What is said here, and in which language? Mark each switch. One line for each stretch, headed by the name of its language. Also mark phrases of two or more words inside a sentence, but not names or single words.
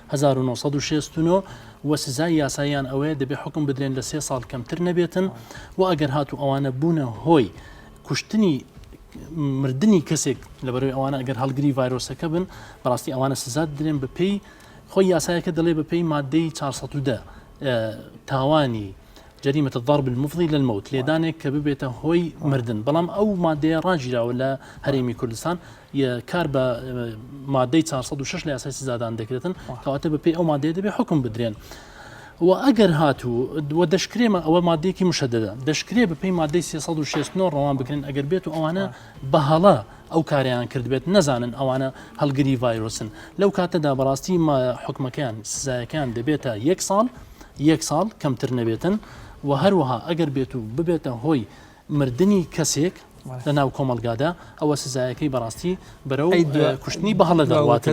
Central Kurdish: 1969 وە سزای یاساییان ئەوەیە دەبێ حکم بدرێن لە 3 ساڵ کەمتر نەبێتن و ئەگەر هاتو ئەوانە بوونە هۆی کوشتنی مردنی کەسێک لەبەرەوەی ئەوانە ئەگەر هەڵگری ڤایرۆسەکە بن بەڕاستی ئەوانە سزا درێن بەپێی خۆی یاسایەکە دەڵێ بەپێی مادەی 410 تاوانی
Arabic: جريمة الضرب المفضي للموت
Central Kurdish: لێدانێک کە ببێتە هۆی مردن بەڵام ئەو مادەیە ڕاگیراوە لە هەرێمی کوردستان کار بە مادەی 406 لە یاسای سزادان دەکرێتن کەواتە بەپێی ئەو مادەیە دەبێ حکم بدرێن و ئەگەر هاتوو دەشکرێمە ئەوە مادەیەکی مشەدەدە دەشکرێ بەپێی مادەی 369 ڕەوان بکرێن ئەگەر بێت و ئەوانە بەهەڵە ئەو کاریان کردبێت نەزانن ئەوانە هەڵگری ڤایرۆسن لەو کاتەدا بەڕاستی حکومەکان سزایەکان دەبێتە 1 ساڵ کەمتر نەبێتن و هەروەها ئەگەر بێت و ببێتە هۆی مردنی کەسێک لە ناو کۆمەلگادا ئەوە سزایەکەی بەڕاستی بەرەو کوشتنی بە هەڵە دەڕواتن.